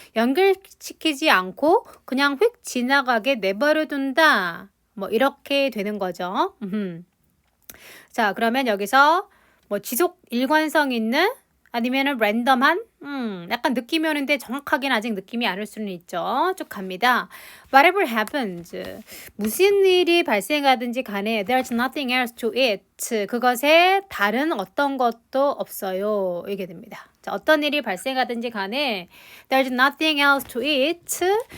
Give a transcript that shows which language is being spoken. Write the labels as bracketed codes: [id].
[ko] 연결시키지 않고 그냥 휙 지나가게 내버려 둔다. 뭐 이렇게 되는 거죠. 자, 그러면 여기서 뭐 지속 일관성 있는 아니면은 랜덤한 약간 느낌이 오는데 정확하게는 아직 느낌이 안 올 수는 있죠. 쭉 갑니다. [en] Whatever happens. [ko] 무슨 일이 발생하든지 간에 [en] there's nothing else to it. [ko] 그것에 다른 어떤 것도 없어요. 이게 됩니다. 자, 어떤 일이 발생하든지 간에 [en] there's nothing else to it.